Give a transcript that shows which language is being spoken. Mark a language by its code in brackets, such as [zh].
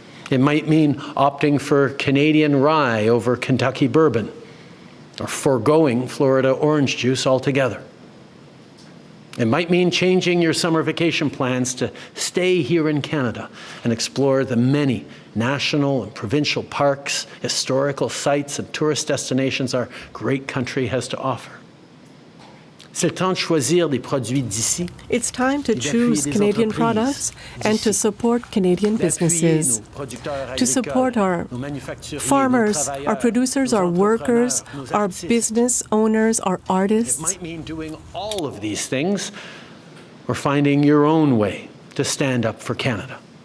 [en] It might mean opting for Canadian rye over Kentucky bourbon, or foregoing Florida orange juice altogether. It might mean changing your summer vacation plans to stay here in Canada and explore the many national and provincial parks, historical sites, and tourist destinations our great country has to offer. [fr] C'est le temps de choisir des produits d'ici. [en] It's time to choose Canadian products and to support Canadian businesses, to support our farmers, our producers, our workers, our business owners, our artists. It might mean doing all of these things or finding your own way to stand up for Canada.